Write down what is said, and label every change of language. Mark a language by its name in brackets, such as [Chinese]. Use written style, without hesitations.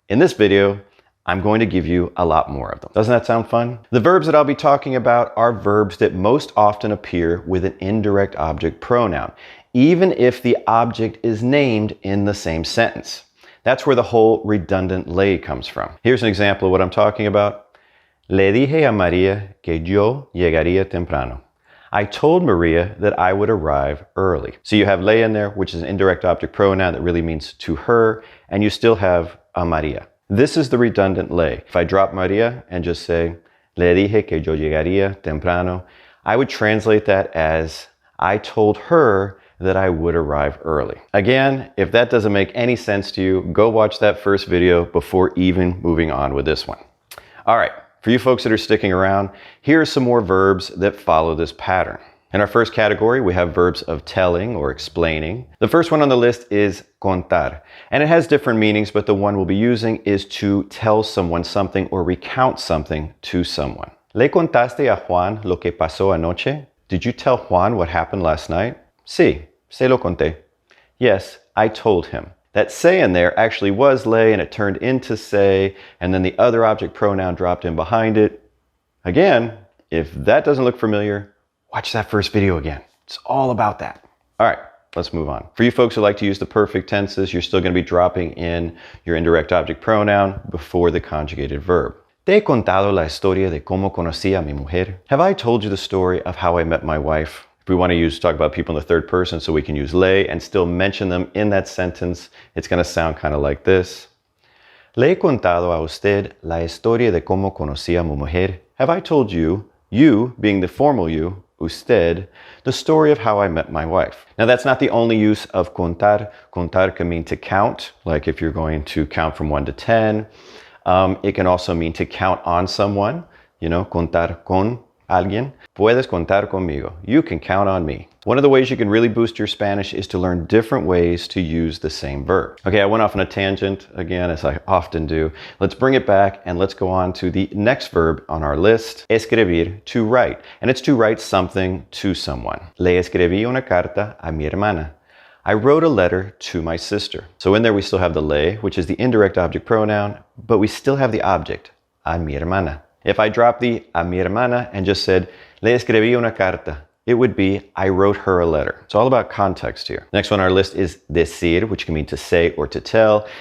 [English] In this video, I'm going to give you a lot more of them. Doesn't that sound fun? The verbs that I'll be talking about are verbs that most often appear with an indirect object pronoun, even if the object is named in the same sentence. That's where the whole redundant lay comes from. Here's an example of what I'm talking about. [Spanish] Le dije a María que yo llegaría temprano. [English] I told Maria that I would arrive early. So you have le in there, which is an indirect object pronoun that really means to her, and you still have a María. This is the redundant lay. If I drop Maria and just say, [Spanish] le dije que yo llegaría temprano, [English] I would translate that as, I told her that I would arrive early. Again, if that doesn't make any sense to you, go watch that first video before even moving on with this one. All right, for you folks that are sticking around, here are some more verbs that follow this pattern. In our first category, we have verbs of telling or explaining. The first one on the list is contar, and it has different meanings, but the one we'll be using is to tell someone something or recount something to someone. [Spanish] ¿Le contaste a Juan lo que pasó anoche? [English] Did you tell Juan what happened last night? [Spanish] Sí, se lo conté. [English] Yes, I told him. That say in there actually was le, and it turned into say, and then the other object pronoun dropped in behind it. Again, if that doesn't look familiar, watch that first video again. It's all about that. All right, let's move on. For you folks who like to use the perfect tenses, you're still going to be dropping in your indirect object pronoun before the conjugated verb. [Spanish] Te he contado la historia de cómo conocí a mi mujer. [English] Have I told you the story of how I met my wife? If we want to talk about people in the third person so we can use le and still mention them in that sentence, it's going to sound kind of like this. [Spanish] Le he contado a usted la historia de cómo conocí a mi mujer. [English] Have I told you, you being the formal you, usted, the story of how I met my wife. Now that's not the only use of contar. Contar can mean to count, like if you're going to count from 1 to 10. It can also mean to count on someone, you know, [Spanish] contar con alguien. Puedes contar conmigo. [English] You can count on me. One of the ways you can really boost your Spanish is to learn different ways to use the same verb. Okay, I went off on a tangent again, as I often do. Let's bring it back and let's go on to the next verb on our list, escribir, to write. And it's to write something to someone. [Spanish] Le escribí una carta a mi hermana. [English] I wrote a letter to my sister. So in there we still have the le, which is the indirect object pronoun, but we still have the object, a mi hermana. If I drop the a mi hermana and just said, [Spanish] le escribí una carta, [English] it would be, I wrote her a letter. It's all about context here. Next one on our list is decir, which can mean to say or to tell.